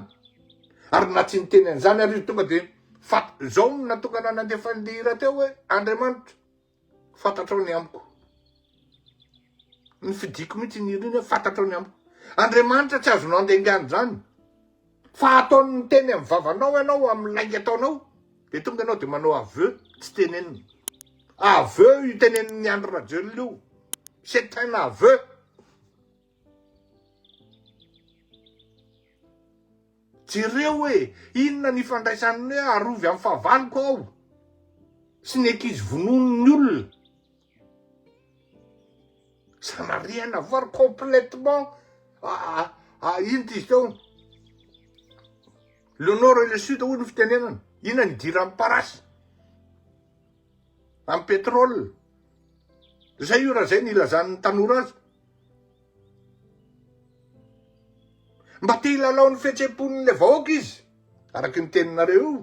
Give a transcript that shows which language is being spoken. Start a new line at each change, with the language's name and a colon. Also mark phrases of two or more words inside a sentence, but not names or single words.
Malagasy: Ary na tsy niteny an'izany ary tonga dia zao natonga nandefa ny hira teo hoe Andriamanitra fantatrao ny amiko. ny fidiko mihitsy niriny fantatra ny amiko. Andriamanitra tsy azonao andengany zany. Fa ataony teny amin'ny vavanao ianao amin'ny laingy ataonao, de tonga ianao de manao aveu tsy tenenina. Aveu io teneniny Andro Rajolo io.
French: C'est un aveu.
Malagasy: Jereo hoe inona ny ifandraisan'ny hoe arovy amin'ny fahavaloko ao sy ny ankizy vonon'ny olona.
French: Ça n'a rien à voir complètement.
Malagasy: Ino ty izy teo?
French: Le nord et le sud
Malagasy: hoy ny fitenenana. Inona ny dira amin'ny parasy, amin'ny pétrole. Zay io raha zay ny ilazan'ny tanora azy. Mba te hilalao ny fihetseham-pon'le vahoaka izy, araky ny teninareo io.